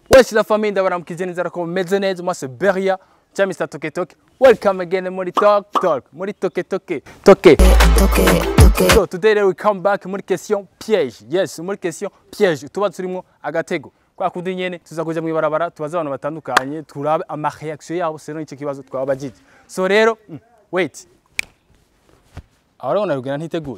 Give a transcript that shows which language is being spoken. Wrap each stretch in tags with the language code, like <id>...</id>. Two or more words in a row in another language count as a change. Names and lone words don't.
<fr>Wesh la famille</fr> <rw>ndabaramukije neza ko meze neza</rw> <fr>moi c'est Beria</fr> <rw>cyangwa Mr Toke Toke.</rw> <en>Welcome again</en> <rw>muri muri Toke Toke.</rw> <en>So today we come back muri</en> <fr>question piège. Yes, muri question piège.</fr> <rw>Tuba turimo agatego. Kwa kundi nyene tuza kuja mu barabara tubaza abantu batandukanye turabe ama réaction yabo selon icyo kibazo twabajije. So rero wait. Arona rugena ntiteguye.</rw>